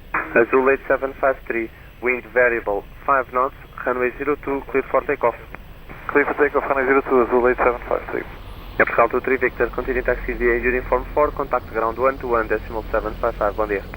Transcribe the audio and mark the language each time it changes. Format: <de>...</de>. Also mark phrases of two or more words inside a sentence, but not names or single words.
<en>Azul 8753, wind variable 5 knots, runway 02, clear for takeoff. Clear for takeoff, runway 02, Azul 8753. É Portugal 23 Victor, continue taxi via Uniform 4, contact ground 121.755,</en> <pt>bom dia.</pt>